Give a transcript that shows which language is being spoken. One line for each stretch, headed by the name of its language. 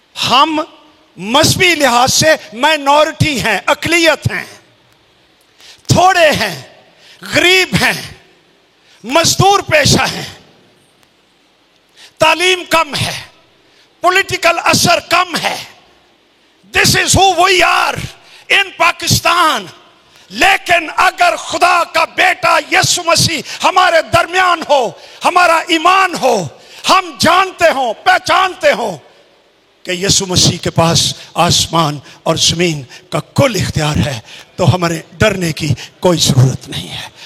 Urdu: ہم مذہبی لحاظ سے مائنورٹی ہیں, اقلیت ہیں, تھوڑے ہیں, غریب ہیں, مزدور پیشہ ہیں, تعلیم کم ہے, پولیٹیکل اثر کم ہے.
English: This is who we are in Pakistan.
Urdu: لیکن اگر خدا کا بیٹا یسوع مسیح ہمارے درمیان ہو, ہمارا ایمان ہو, ہم جانتے ہوں, پہچانتے ہوں کہ یسوع مسیح کے پاس آسمان اور زمین کا کل اختیار ہے, تو ہمارے ڈرنے کی کوئی ضرورت نہیں ہے.